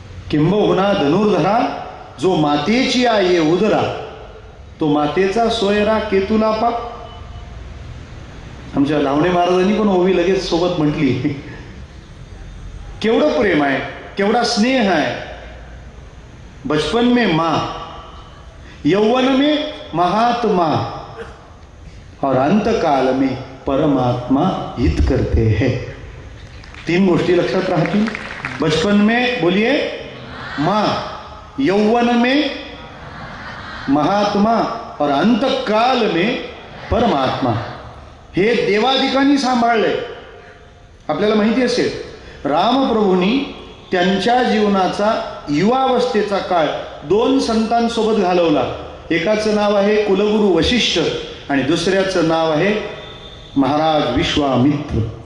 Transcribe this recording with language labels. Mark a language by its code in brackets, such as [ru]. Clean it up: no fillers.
[mr] किंबहुना धनुर्धरा जो मातेची आई उदरा, तो मातेचा सोयरा केतुला पाप. आमच्या लावणे महाराजांनी पण ओवी लगेच सोबत म्हटली. केवढं प्रेम आहे, केवढा स्नेह आहे. [hi] बचपन में माँ, यौवन में महात्मा और अंतकाल में परमात्मा हित करते हैं. [mr] 3 गोष्टी लक्षात राहतील. [hi] बचपन में बोलिए माँ, यौवन में महात्मा और अंतकाल में परमात्मा. [mr] हे देवादिकांनी सांभाळलंय. आपल्याला माहिती असेल रामप्रभूंनी त्यांच्या जीवनाचा युवावस्थेचा काळ 2 संतांसोबत घालवला. एकाचं नाव आहे कुलगुरू वशिष्ठ आणि दुसऱ्याचं नाव आहे महाराज विश्वामित्र.